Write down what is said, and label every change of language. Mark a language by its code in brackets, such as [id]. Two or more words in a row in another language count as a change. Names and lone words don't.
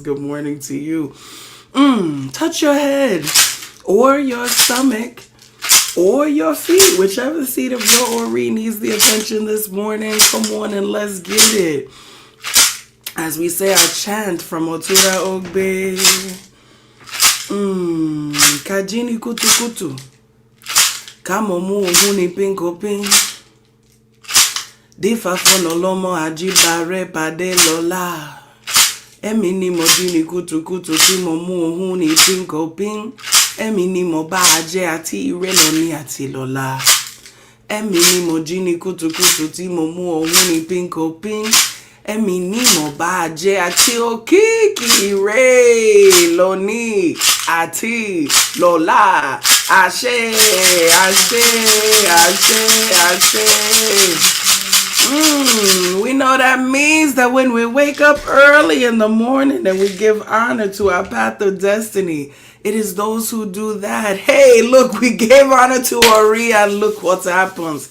[en] Good morning to you. Touch your head or your stomach or your feet, whichever seat of your Ori needs the attention this morning. Come on and let's get it. As we say our chant from Otura Ogbe. [yo] Kajini kutu kutu. Kamomu huni pinko pin. Difa fono lomo ajibare pade lola. Emi ni mo jini kutu kutu ti mo mu huni pinko pin. Emi ni mo ba aje ati irelo ni ati lola. Emi ni mo jini kutu kutu ti mo mu huni pinko pin. Emi ni mo ba aje ati okiki re loni ati lola. Ashe, ashe, ashe, ashe. [en] We know that means that when we wake up early in the morning and we give honor to our path of destiny, it is those who do that. Hey, look, we gave honor to Oriya and look what happens.